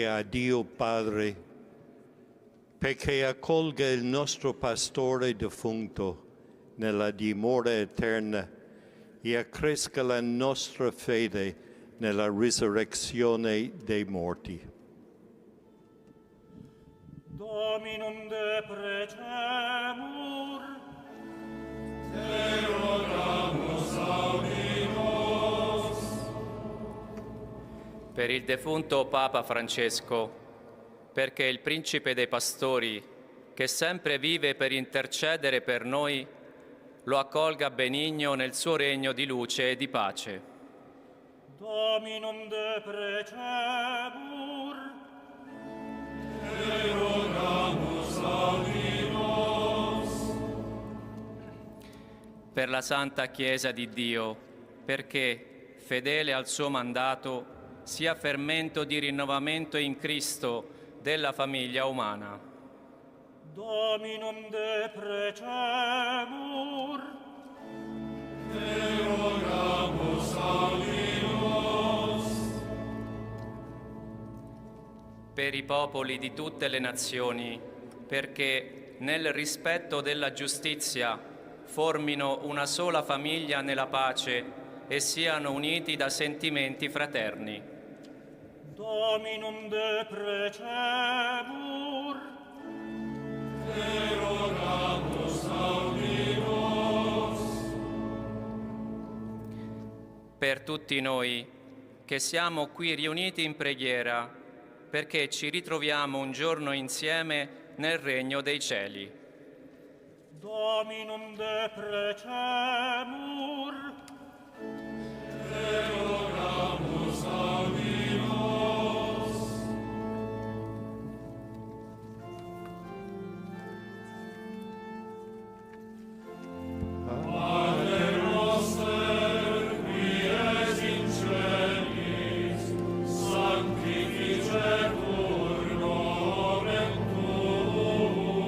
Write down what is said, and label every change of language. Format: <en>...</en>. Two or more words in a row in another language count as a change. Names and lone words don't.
<it>a Dio Padre perché accolga il nostro pastore defunto nella dimora eterna e accresca la nostra fede nella risurrezione dei morti.</it> <la>Dominum de precemur, te rogamus audi nos.</la> <it>Per il defunto Papa Francesco, perché il Principe dei Pastori, che sempre vive per intercedere per noi, lo accolga benigno nel suo regno di luce e di pace.</it> <la>Dominum de precemur, te rogamus audi nos.</la> <it>Per la Santa Chiesa di Dio, perché, fedele al suo mandato, sia fermento di rinnovamento in Cristo della famiglia umana.</it> <la>Dominum de precemur, te rogamus audi nos.</la> <it>Per i popoli di tutte le nazioni, perché nel rispetto della giustizia formino una sola famiglia nella pace e siano uniti da sentimenti fraterni.</it> <la>Dominum de precemur, te rogamus audi nos.</la> <it>Per tutti noi che siamo qui riuniti in preghiera, perché ci ritroviamo un giorno insieme nel regno dei cieli.</it> <la>Dominum de precemur, te rogamus audi nos. Pater noster, qui es in celis, sanctificetur nomen tuum.</la>